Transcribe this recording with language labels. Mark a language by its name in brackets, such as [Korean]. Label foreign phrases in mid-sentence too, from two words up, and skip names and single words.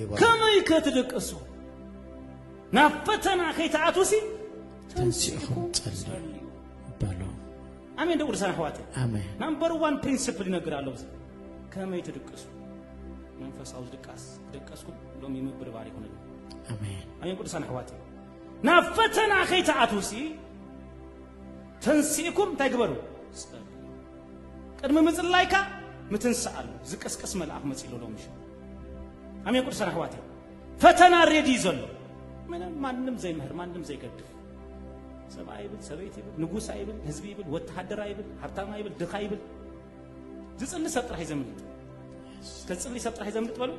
[Tigrinya] ከመይ ከትድቅሱ ናብ ፈተና ከይተኣትዉ ተንሲኢኹም ጸልዩ ባሎ አሜን ደውር ሰና ሐዋቴ አሜን [English] number 1 principle [Tigrinya] ይነግራለሁ ከመይ ትድቅሱ መንፈሳው ድቀስኩ ሎም ይምብር ባሪ ሆነ አሜን አሜን ቅዱሳን ሐዋቴ ናብ ፈተና ከይተኣትዉ ተንሲኢኩም ታይግበሩ ቅድመ ምጽላይካ ምትንሳአሉ ዝቀስቀስ መልአክ መጽኢሎ ሎምሽ አሜን ቅዱሳን ሐዋቴ ፈተና ሬዲ ዘሎ ማንም ዘይምህር ማንም ዘይገድፍ ሰብአይ ብል ሰበይት ይብል ንጉስ አይብል ህዝብ ይብል ወታደር አይብል ሀብታም አይብል ድኻ አይብል ዝጽልይ ሰብ ጥራይ ዘምልጥ ከጽልይ ሰብ ጥራይ ዘምልጥ በሉ